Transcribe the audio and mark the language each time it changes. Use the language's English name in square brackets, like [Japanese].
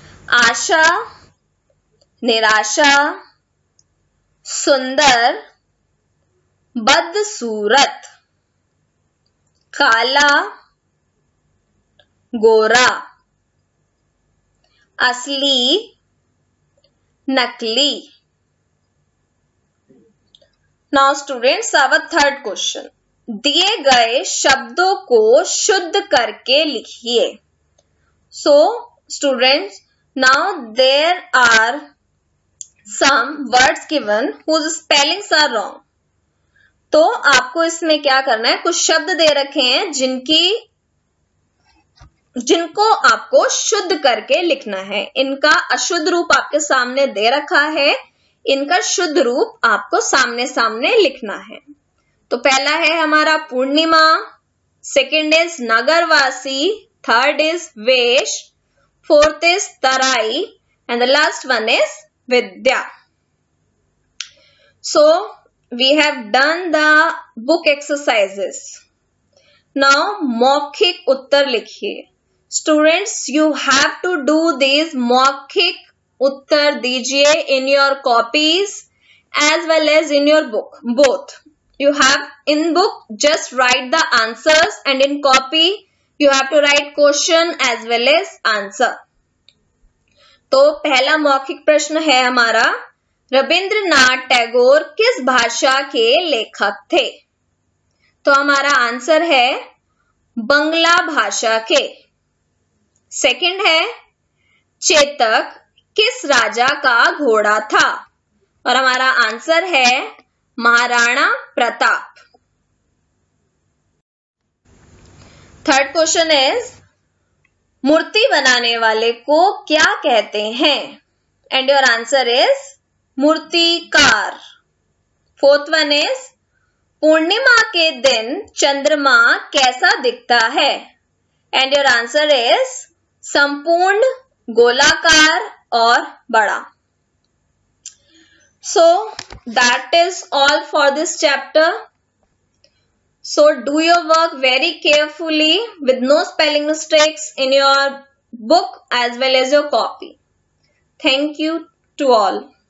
[Hindi] आशा, निराशा, सुंदर, बदसूरत, काला, गोरा, असली, नकली। [English] now students, our third question, [Hindi] दिए गए शब्दों को शुद्ध करके लिखिए। [English] So students, now there are some words given whose spellings are wrong. [Hindi] तो आपको इसमें क्या करना है, कुछ शब्द दे रखे हैं जिनको आपको शुद्ध करके लिखना है। इनका अशुद्ध रूप आपके सामने दे रखा है, इनका शुद्ध रूप आपको सामने सामने लिखना है। तो पहला है हमारा पूर्णिमा, [English] Second is नगरवासी, third is वेश, fourth is तराई and the last one is विद्या। So we have done the book exercises. [Hindi] Now मौखिक उत्तर लिखिए। [English] Students, you have to do these [Hindi] मौखिक उत्तर दीजिए [English] in your copies as well as in your book, both. You have in book just write the answers and in copy you have to write question as well as answer. [Hindi] तो पहला मौखिक प्रश्न है हमारा, रविंद्रनाथ टैगोर किस भाषा के लेखक थे? तो हमारा आंसर है बंगला भाषा के। सेकंड है, चेतक किस राजा का घोड़ा था? और हमारा आंसर है Maharana Pratap. [English] third question is, [Hindi] मूर्ति बनाने वाले को क्या कहते हैं? [English] and your answer is [Hindi] मूर्तिकार। [English] fourth one is, [Hindi] पूर्णिमा के दिन चंद्रमा कैसा दिखता है? [English] and your answer is [Hindi] संपूर्ण, गोलाकार और बड़ा। [English] So that is all for this chapter. So do your work very carefully with no spelling mistakes in your book as well as your copy. Thank you to all.